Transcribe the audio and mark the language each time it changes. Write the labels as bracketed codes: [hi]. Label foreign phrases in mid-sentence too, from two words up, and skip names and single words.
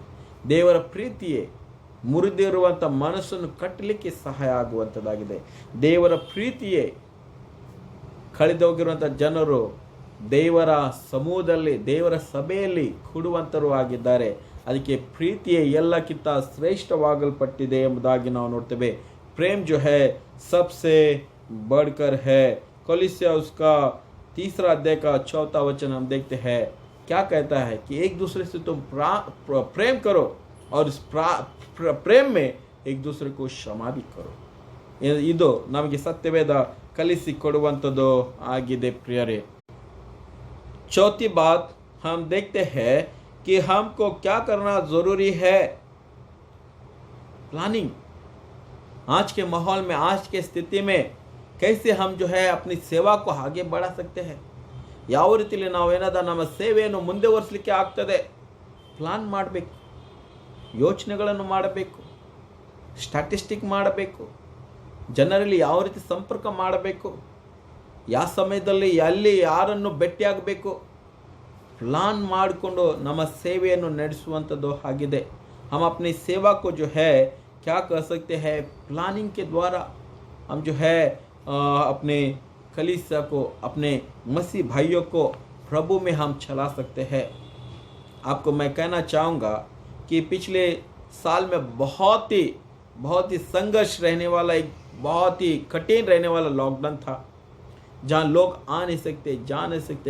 [kn] ದೇವರ ಪ್ರೀತಿಯೇ ಮುರಿದಿರುವಂಥ ಮನಸ್ಸನ್ನು ಕಟ್ಟಲಿಕ್ಕೆ ಸಹಾಯ ಆಗುವಂಥದ್ದಾಗಿದೆ. ದೇವರ ಪ್ರೀತಿಯೇ ಕಳೆದೋಗಿರುವಂಥ ಜನರು ದೇವರ ಸಮೂಹದಲ್ಲಿ ದೇವರ ಸಭೆಯಲ್ಲಿ ಕೂಡುವಂತರು ಆಗಿದ್ದಾರೆ. ಅದಕ್ಕೆ ಪ್ರೀತಿಯೇ ಎಲ್ಲಕ್ಕಿಂತ ಶ್ರೇಷ್ಠವಾಗಲ್ಪಟ್ಟಿದೆ ಎಂಬುದಾಗಿ ನಾವು ನೋಡ್ತೇವೆ. [hi] प्रेम जो है सबसे बढ़कर है. कोलिस्या उसका 3 अध्याय का 4 वचन हम देखते हैं. क्या कहता है कि एक दूसरे से तुम प्रेम करो और इस प्रेम में एक दूसरे को क्षमा भी करो. [kn] ಇದು ನಮಗೆ ಸತ್ಯವೇದ ಕಲಿಸಿಕೊಡುವಂಥದ್ದು ಆಗಿದೆ ಪ್ರಿಯರೇ. [hi] चौथी बात हम देखते हैं कि हमको क्या करना जरूरी है. प्लानिंग. आज के माहौल में, आज के स्थिति में कैसे हम जो है अपनी सेवा को आगे बढ़ा सकते हैं, [kn] ಯಾವ ರೀತಿಯಲ್ಲಿ ನಾವು ಏನದ ನಮ್ಮ ಸೇವೆಯನ್ನು ಮುಂದುವರಿಸಲಿಕ್ಕೆ ಆಗ್ತದೆ. ಪ್ಲಾನ್ ಮಾಡಬೇಕು, ಯೋಚನೆಗಳನ್ನು ಮಾಡಬೇಕು, ಸ್ಟ್ಯಾಟಿಸ್ಟಿಕ್ ಮಾಡಬೇಕು, ಜನರಲ್ಲಿ ಯಾವ ರೀತಿ ಸಂಪರ್ಕ ಮಾಡಬೇಕು, ಯಾವ ಸಮಯದಲ್ಲಿ ಎಲ್ಲಿ ಯಾರನ್ನು ಭೇಟಿಯಾಗಬೇಕು, प्लान ಮಾಡಿಕೊಂಡು ನಮ್ಮ ಸೇವೆಯನ್ನು ನಡೆಸುವಂಥದ್ದು ಆಗಿದೆ. [hi] हम अपनी सेवा को जो है क्या कर सकते हैं, प्लानिंग के द्वारा हम जो है अपने कलीसिया को, अपने मसीह भाइयों को प्रभु में हम चला सकते हैं. आपको मैं कहना चाहूँगा कि पिछले साल में बहुत ही संघर्ष रहने वाला, एक बहुत ही कठिन रहने वाला लॉकडाउन था, जहाँ लोग आ नहीं सकते, जा नहीं सकते.